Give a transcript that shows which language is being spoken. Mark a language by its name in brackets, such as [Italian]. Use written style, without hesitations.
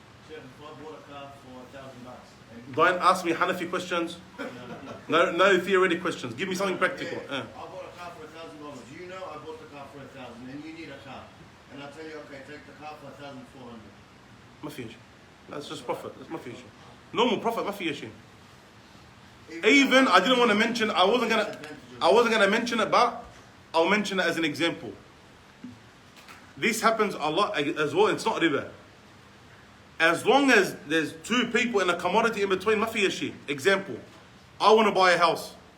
[English] If I bought a car for $1,000. Don't ask me Hanafi questions. No theoretic questions. Give me something practical. I bought a car for $1,000. You know I bought the car for $1,000 and you need a car. And I tell you, okay, take the car for $1,400. [Arabic] ما في شيء. [English] That's just profit. That's [Arabic] ما في شيء. [English] Normal profit ما في شيء. Even I didn't want to mention. I wasn't gonna mention it, but I'll mention it as an example. This happens a lot as well. It's not riba. As long as there's two people in a commodity in between, [Arabic] ما في شيء. [English] Example. I want to buy a house.